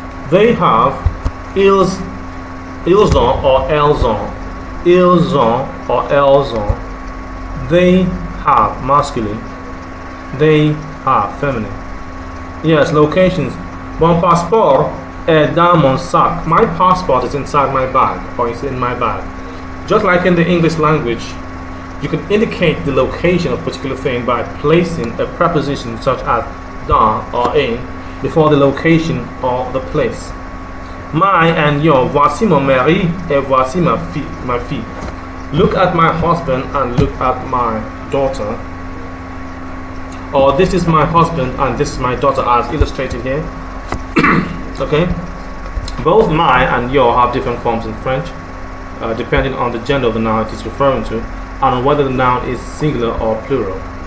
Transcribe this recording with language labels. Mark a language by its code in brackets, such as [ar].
[en] They have, [fr] ils ont or elles ont. Ils ont [en] or [fr] elles ont. [en] They have, masculine. They have, feminine. Yes, locations. [fr] Mon passeport est dans mon sac. [en] My passport is inside my bag, or it's in my bag. Just like in the English language, you can indicate the location of a particular thing by placing a preposition such as dans or in before the location or the place. My and your, [fr] voici mon mari et voici ma fille. [en] Look at my husband and look at my daughter. Or this is my husband and this is my daughter, as illustrated here. Okay? Both my and your have different forms in French, depending on the gender of the noun it is referring to, and on whether the noun is singular or plural.